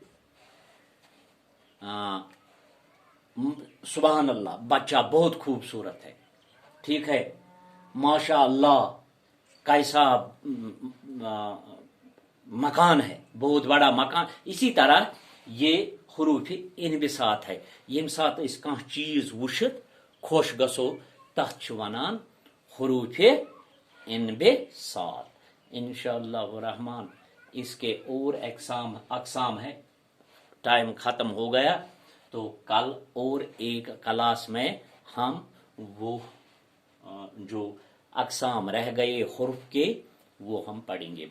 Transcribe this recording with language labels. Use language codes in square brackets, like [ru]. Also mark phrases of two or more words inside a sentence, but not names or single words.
[ar] سبحان اللہ [ur] بچہ بہت خوبصورت ہے، ٹھیک ہے. [ar] ماشاء اللہ [ur] کیسا مکان ہے، بہت بڑا مکان. اسی طرح یہ حروف انبساط ہے. [ks] یم سات اس کانٛہہ چیز وشت خوش گژھو تتھ چھ ونان حروف انبساط. [ar] انشاءاللہ الرحمن [ur] اس کے اور اقسام ہے. ٹائم ختم ہو گیا تو کل اور ایک کلاس میں ہم وہ جو اقسام رہ گئے حروف کے وہ ہم پڑھیں گے.